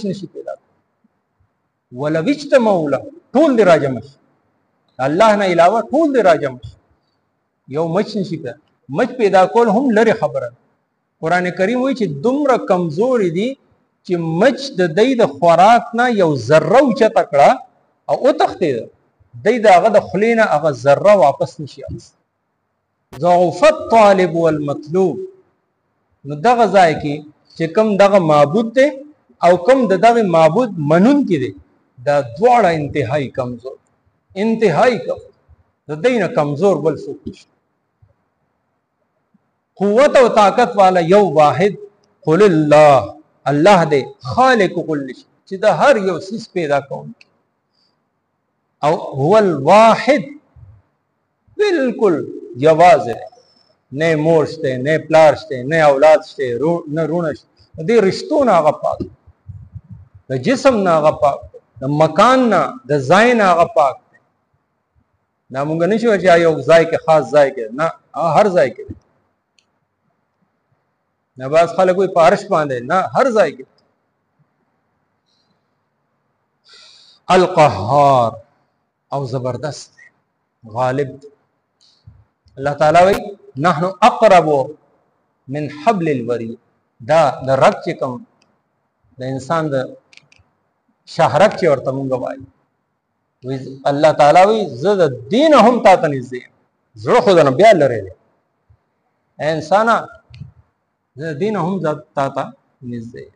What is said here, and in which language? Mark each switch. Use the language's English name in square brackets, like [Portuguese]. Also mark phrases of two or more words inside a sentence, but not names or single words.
[Pashto] نشي پیدا کولی [Arabic] ولو اجتمعوا له [Pashto] ټول دې راجمع شي الله نه علاوه ټول دې راجمع شي یو مچ نشي پیدا مچ پیدا کول هم لري خبره قرآن کریم وایي چې دومره کمزوري دي چې مچ د دې د خوراک نه یو ذره اوچته کړه او وتښتېده، دی د هغه د خولې نه هغه ذره واپس نشي اخیستی. [Arabic] ضعف الطالب والمطلوب. [Pashto] نو دغه ځای کې چې کوم دغه معبود دی او کوم د دغه معبود منونکی دی، دا دواړه انتهایی کمزور، انتهایی کمزور، د دې نه کمزور بل څوک نشته. قوت او طاقت والا یو واحد، [Arabic] قل الله، [Pashto] الله دې [Arabic] خالق كل شيء، [Pashto] چې د هر یو څیز پیدا کوونکی، او [Arabic] هو الواحد، [Pashto] بالکل یوازې، نه مور شته، نه پلار شته، نه اولاد شته، نه رونه شته، دې رشتو نه هغه پاک، د جسم نه هغه پاک، د مکان نه، د ځای نه هغه پاک دی. دا مونږ نشو چې یو ځای کې خاص ځای کې، نه، هر ځای کې. نه باز خلک وي په عرش باندې، نه، هر ځای کې. القهار، او زبردست غالب. الله تعالی وی [Arabic] نحن اقرب من حبل الورید. [Pashto] دا د رب چې کوم د انسان د شهرت چې ورته مونږ وایي، الله تعالی وی زه د دین هم تا ته نږدې یم، زړه خو نه بیا لرې دی انسانه، زه د دین هم تا ته نږدې یم.